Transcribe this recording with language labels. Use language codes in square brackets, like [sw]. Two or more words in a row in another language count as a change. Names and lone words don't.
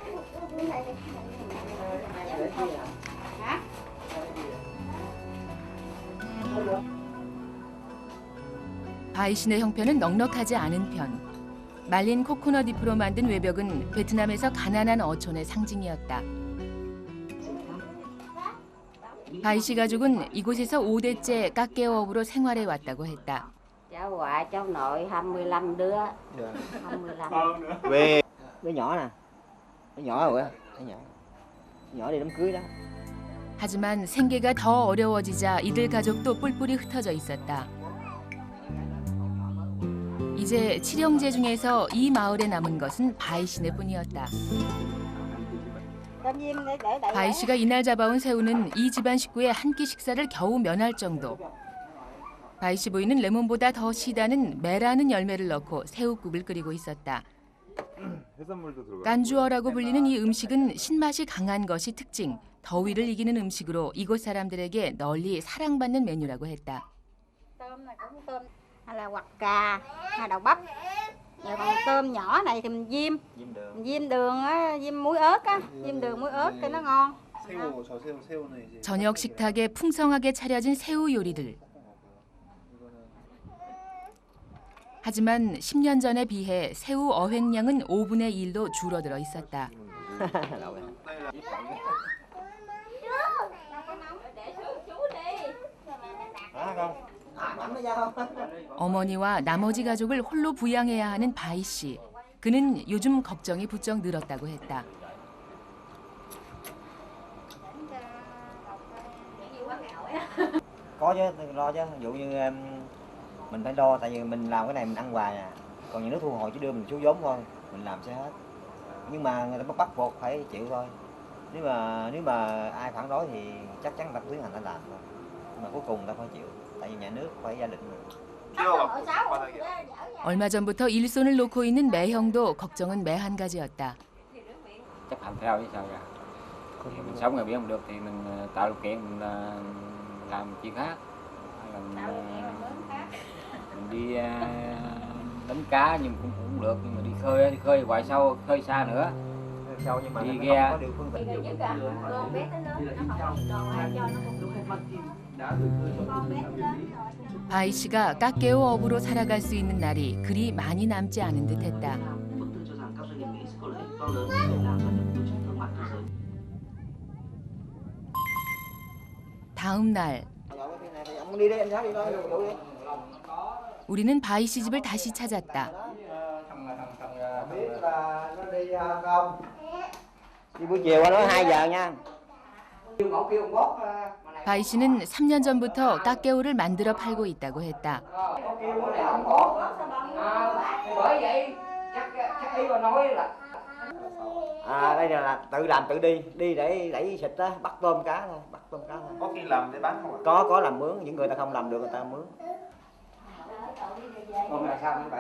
[ko] 바이 씨네 형편은 넉넉하지 않은 편. 말린 코코넛 잎으로 만든 외벽은 베트남에서 가난한 어촌의 상징이었다. 바이 씨 가족은 이곳에서 5대째 깎개오 어부로 생활해 왔다고 했다. [vi] Cháu ngoại, cháu nội 25 đứa. 25. Về đứa nhỏ nè. Đứa nhỏ rồi á. nhỏ đi đám cưới đó. [ko] 하지만 생계가 더 어려워지자 이들 가족도 뿔뿔이 흩어져 있었다. 이제 7형제 중에서 이 마을에 남은 것은 바이 씨네뿐이었다. 바이 씨가 이날 잡아온 새우는 이 집안 식구의 한 끼 식사를 겨우 면할 정도. 바이 씨 부인은 레몬보다 더 시다는 메라는 열매를 넣고 새우국을 끓이고 있었다. 깐주어라고 불리는 이 음식은 신맛이 강한 것이 특징, 더위를 이기는 음식으로 이곳 사람들에게 널리 사랑받는 메뉴라고 했다. [vi] Hay là hoặc cà hay đậu bắp. Rồi còn tôm nhỏ này thì mình diêm đường á, diêm muối ớt á, diêm đường muối ớt cho nó ngon. [ko] 저녁 식탁에 풍성하게 차려진 새우 요리들. 하지만 10년 전에 비해 새우 어획량은 5분의 1로 줄어들어 있었다. 어머니와 나머지 가족을 홀로 부양해야 하는 바이 씨. 그는 요즘 걱정이 부쩍 늘었다고 했다. [vi] Có chứ, tôi lo chứ. Ví dụ như mình phải lo, tại vì mình làm cái này mình ăn hoài à. Còn nhà nước thu hồi chỉ đưa mình số vốn thôi, mình làm sẽ hết. Nhưng mà người ta bắt buộc phải chịu thôi. Nếu mà ai phản đối thì chắc chắn người ta tiến hành ta làm thôi. Nhưng mà cuối cùng người ta phải chịu, tại vì nhà nước phải ra lệnh rồi. [ko] 얼마 전부터 일손을 놓고 있는 매형도 걱정은 매한 가지였다. [vi] Chấp hành theo chứ sao ra. Thì mình sống ở biển không được thì mình tạo điều kiện mình làm chuyện khác. Hay là mình đi đánh cá nhưng cũng được, nhưng mà đi khơi ngoài sâu, khơi xa nữa. Đi ghe. [ko] 바이 씨가 까깨오 업으로 살아갈 수 있는 날이 그리 많이 남지 않은 듯했다. 다음 날 우리는 바이 씨 집을 다시 찾았다. [vi] buổi chiều nó 2 giờ nha. [ko] 바이 씨는 3년 전부터 까깨오를 만들어 팔고 있다고 했다. [vi] Đây là tự làm tự đi để đẩy xịt á, bắt tôm cá thôi, Có khi làm để bán không ạ? Có làm mướn, những người ta không làm được người ta mướn. Hôm nay sao như vậy?